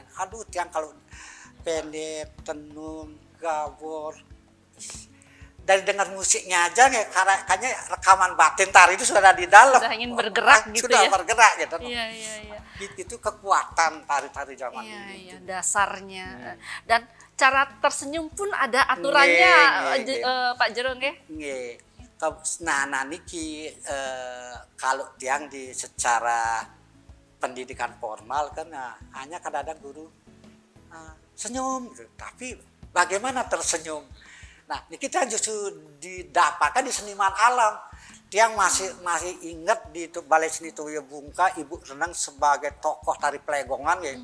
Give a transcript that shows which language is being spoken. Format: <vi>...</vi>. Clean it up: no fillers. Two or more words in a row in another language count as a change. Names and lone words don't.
<id>Aduh, tiang kalau pendek, tenun, gabor, dari dengar musiknya aja kayaknya rekaman batin tari itu sudah di dalam. Sudah ingin bergerak gitu sudah ya. bergerak gitu. Iya, iya, iya. Itu kekuatan tari-tari zaman Iya, ini. iya, dasarnya. Dan cara tersenyum pun ada aturannya, Pak Jero nggih? Nggih. Nah niki kalau tiang di secara pendidikan formal kan hanya kadang-kadang guru senyum gitu. Tapi bagaimana tersenyum? Nah ini kita justru didapatkan di seniman alam. Tiang masih ingat di Balai Seni Tuya Bungka Ibu Renang sebagai tokoh tari pelegongan ya.</id>